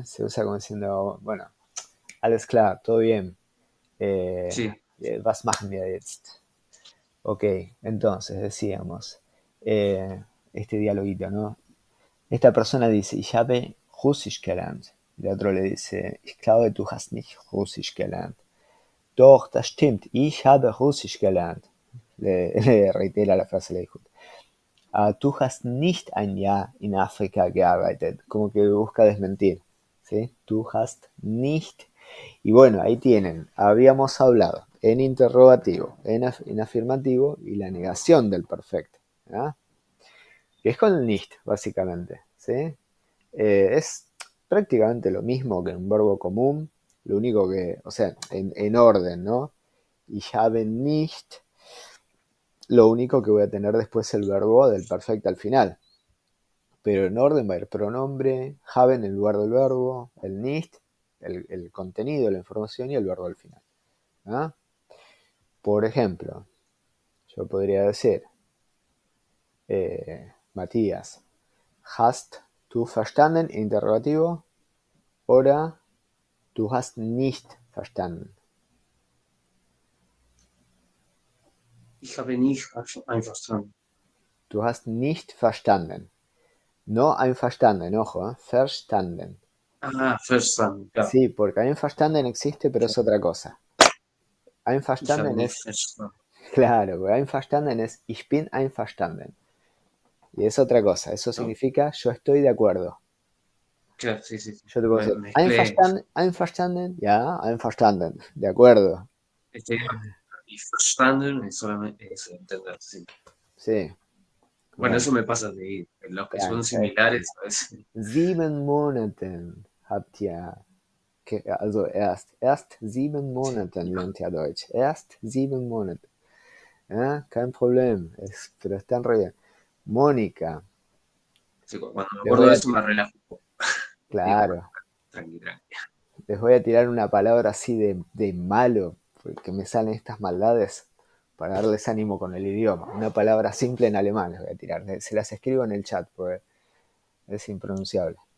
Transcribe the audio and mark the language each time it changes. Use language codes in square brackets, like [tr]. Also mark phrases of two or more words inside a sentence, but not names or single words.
[es] Se usa como diciendo, bueno, [de] alles klar, [es] todo bien. Eh, Sí, [de] Was machen wir jetzt? [es] Ok, entonces decíamos, este dialoguito, ¿no? Esta persona dice, [de] ich habe Russisch gelernt. [es] El otro le dice, [de] ich glaube, du hast nicht Russisch gelernt. Doch, das stimmt, ich habe Russisch gelernt. [es] Le reitera la frase, le dijo. [de] Du hast nicht ein Jahr in Afrika gearbeitet. [es] Como que busca desmentir. ¿Sí? [de] Du hast nicht. [es] Y bueno, ahí tienen. Habíamos hablado en interrogativo, en afirmativo y la negación del perfecto. ¿Ah? Que es con el nicht, básicamente. ¿Sí? Es prácticamente lo mismo que un verbo común. Lo único que, o sea, en orden, ¿no? [de] Ich habe nicht. [es] Lo único que voy a tener después es el verbo del perfecto al final. Pero en orden va a ir pronombre, haben en lugar del verbo, el nicht, el contenido, la información y el verbo al final. ¿Ah? Por ejemplo, yo podría decir, Matías, [de] hast du verstanden? Interrogativo. Oder du hast nicht verstanden. ich habe nicht einverstanden. Du hast nicht verstanden. No einverstanden, ojo, verstanden. Ah, verstanden, klar. [es] Sí, porque einverstanden existe, pero es otra cosa. [de] Ich habe Einverstanden nicht [es] es, [de] verstanden. [es] claro, einverstanden es [de] ich bin einverstanden. [es] Y es otra cosa, eso Oh, significa yo estoy de acuerdo. claro, sí, sí, sí. Yo te puedo decir, Mezclé. [de] einverstanden, ya, einverstanden, [es] de acuerdo. Este, y verstanden es solamente es entender, sí. Sí, Bueno, bueno, eso me pasa de los que son ya similares a veces. [de] 7 Monaten habt ihr, also erst 7 Monaten lernt ihr Deutsch. Erst 7 Monate. Ja, kein Problem, [es] pero están re bien. Mónica, Sí, cuando me les acuerdo voy de a, eso me relajo un poco. Digo, bueno, claro, tranqui, tranqui. les voy a tirar una palabra así de malo, porque me salen estas maldades para darles ánimo con el idioma. Una palabra simple en alemán les voy a tirar. Se las escribo en el chat porque es impronunciable.